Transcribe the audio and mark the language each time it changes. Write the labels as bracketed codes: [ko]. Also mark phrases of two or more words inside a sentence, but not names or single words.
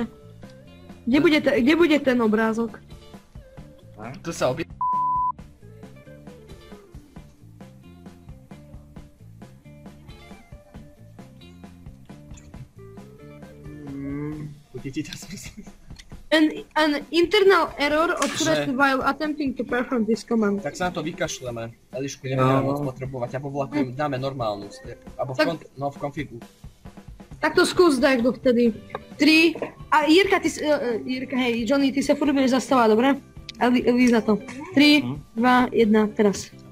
[sk] Kde bude ten obrázok? Tu sa obie... Bude ti to smysl? [en] An internal error occurs while attempting to perform this command. [sk] Tak sa na to vykašleme. Elišku nebudeme moc potrebovať, alebo dáme normálnu. Alebo v konfigu. Tak to skús daj dovtedy. 3. A Jirka, hej, Johnny, ty sa furt budeš zastávať, dobre? A líza to. 3, 2, 1, teraz.